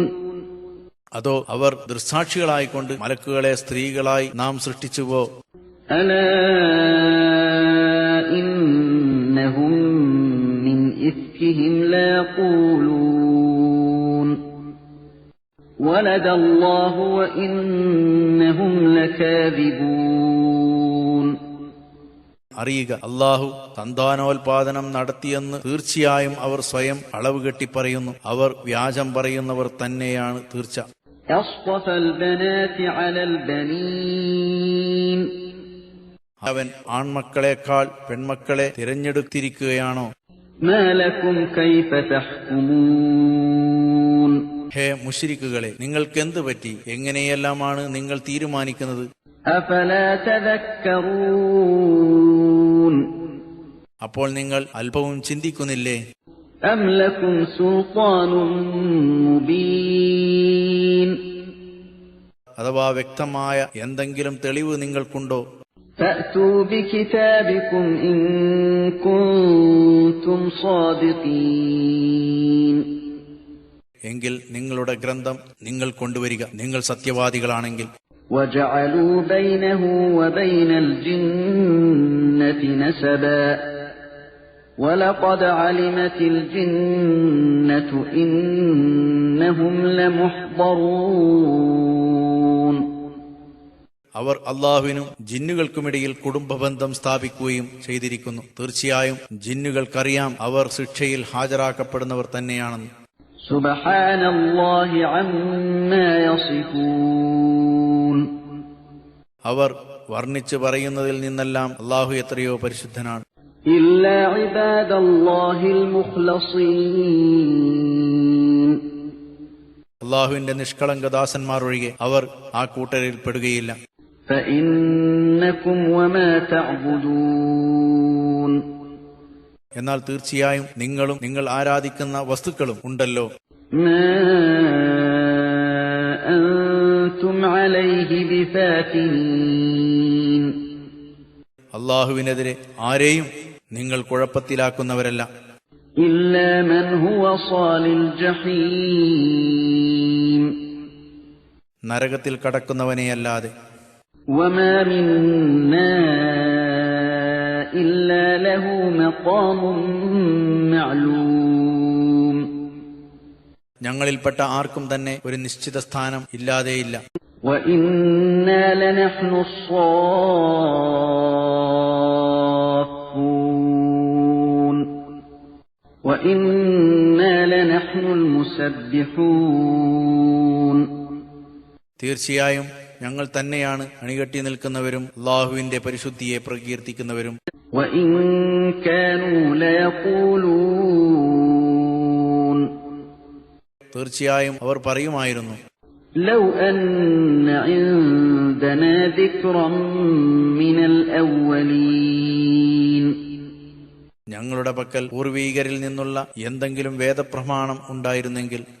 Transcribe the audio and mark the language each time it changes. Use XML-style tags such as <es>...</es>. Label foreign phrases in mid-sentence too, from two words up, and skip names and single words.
<ml>അതോ അവർ ദൃക്സാക്ഷികളായിക്കൊണ്ട് മലക്കുകളെ സ്ത്രീകളായി നാം സൃഷ്ടിച്ചുവോ?</ml> <ar>ألا إنهم من إفكهم ليقولون ولد الله وإنهم لكاذبون</ar> <ml>അറിയുക, അല്ലാഹു സന്താനോൽപാദനം നടത്തിയെന്ന് തീർച്ചയായും അവർ സ്വയം അളവ് കെട്ടി പറയുന്നു. അവർ വ്യാജം പറയുന്നവർ തന്നെയാണ് തീർച്ച.</ml> <ar>أصطفى البنات على البنين</ar> <ml>അവൻ ആൺമക്കളെക്കാൾ പെൺമക്കളെ തിരഞ്ഞെടുത്തിരിക്കുകയാണോ?</ml> <ar>ما لكم كيف تحكمون</ar> <ml>ഹേ മുശ്രിക്കുകളെ, നിങ്ങൾക്കെന്ത് പറ്റി? എങ്ങനെയെല്ലാമാണ് നിങ്ങൾ തീരുമാനിക്കുന്നത്?</ml> <ar>أفلا تذكرون</ar> <ml>അപ്പോൾ നിങ്ങൾ അല്പവും ചിന്തിക്കുന്നില്ലേ?</ml> <ar>أم لكم سلطان مبين</ar> <ml>അഥവാ വ്യക്തമായ എന്തെങ്കിലും തെളിവ് നിങ്ങൾക്കുണ്ടോ?</ml> <ar>فأتوا بكتابكم إن كنتم صادقين</ar> <ml>എങ്കിൽ നിങ്ങളുടെ ഗ്രന്ഥം നിങ്ങൾ കൊണ്ടുവരിക, നിങ്ങൾ സത്യവാദികളാണെങ്കിൽ.</ml> <ar>وجعلوا بينه وبين الجنة نسبا ولقد علمت الجنة إنهم لمحضرون</ar> <ml>അവർ അള്ളാഹുവിനും ജിന്നുകൾക്കുമിടയിൽ കുടുംബബന്ധം സ്ഥാപിക്കുകയും ചെയ്തിരിക്കുന്നു. തീർച്ചയായും ജിന്നുകൾക്കറിയാം അവർ ശിക്ഷയിൽ ഹാജരാക്കപ്പെടുന്നവർ തന്നെയാണെന്ന്.</ml> <ar>سبحان الله عما يصفون</ar> <ml>അവർ വർണ്ണിച്ചു പറയുന്നതിൽ നിന്നെല്ലാം അള്ളാഹു എത്രയോ പരിശുദ്ധനാണ്.</ml> <ar>إلا عباد الله المخلصين</ar> <ml>അള്ളാഹുവിന്റെ നിഷ്കളങ്ക ദാസന്മാർ ഒഴികെ അവർ ആ കൂട്ടരിൽ പെടുകയില്ല.</ml> <ar>فإنكم وما تعبدون</ar> <ml>എന്നാൽ തീർച്ചയായും നിങ്ങളും നിങ്ങൾ ആരാധിക്കുന്ന വസ്തുക്കളും ഉണ്ടല്ലോ.</ml> <ar>ما أنتم عليه بفاتنين</ar> <ml>അള്ളാഹുവിനെതിരെ ആരെയും നിങ്ങൾ കുഴപ്പത്തിലാക്കുന്നവരല്ല.</ml> <ar>إلا من هو صال الجحيم</ar> <ml>നരകത്തിൽ കടക്കുന്നവനെയല്ലാതെ.</ml> <ar>وما منا إلا له مقام معلوم</ar> <ml>ഞങ്ങളിൽപ്പെട്ട ആർക്കും തന്നെ ഒരു നിശ്ചിത സ്ഥാനം ഇല്ലാതെയില്ല.</ml> <ar>وإنا لنحن الصافون وإنا لنحن المسبحون</ar> <ml>തീർച്ചയായും ഞങ്ങൾ തന്നെയാണ് അണികെട്ടി നിൽക്കുന്നവരും അള്ളാഹുവിന്റെ പരിശുദ്ധിയെ പ്രകീർത്തിക്കുന്നവരും.</ml> <ar>وإن كانوا ليقولون</ar> <ml>തീർച്ചയായും അവർ പറയുമായിരുന്നു,</ml> <ar>لو أن عندنا ذكرا من الأولين</ar> <ml>ഞങ്ങളുടെ പക്കൽ പൂർവീകരിൽ നിന്നുള്ള എന്തെങ്കിലും വേദപ്രമാണം ഉണ്ടായിരുന്നെങ്കിൽ</ml>